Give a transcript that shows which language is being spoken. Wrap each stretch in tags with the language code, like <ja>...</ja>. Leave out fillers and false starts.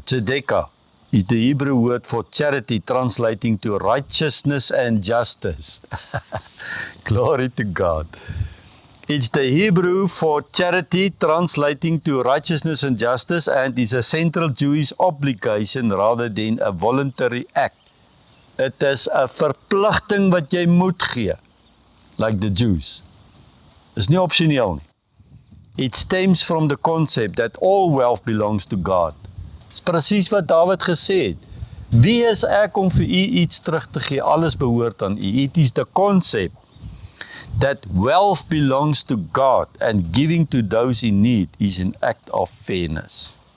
<en>Tzedekah is the Hebrew word for charity, translating to righteousness and justice. Glory to God. It's the Hebrew for charity, translating to righteousness and justice, and is a central Jewish obligation rather than a voluntary act. It is a</en> <af>verpligting wat jy moet gee,</af> <en>like the Jews.</en> <af>Is nie opsioneel nie.</af> <en>It stems from the concept that all wealth belongs to God.</en> <af>Dis presies wat Dawid gesê het. Wie is ek om vir u iets terug te gee? Alles behoort aan u.</af> <en>It is the concept that wealth belongs to God and giving to those in need is an act of fairness.</en>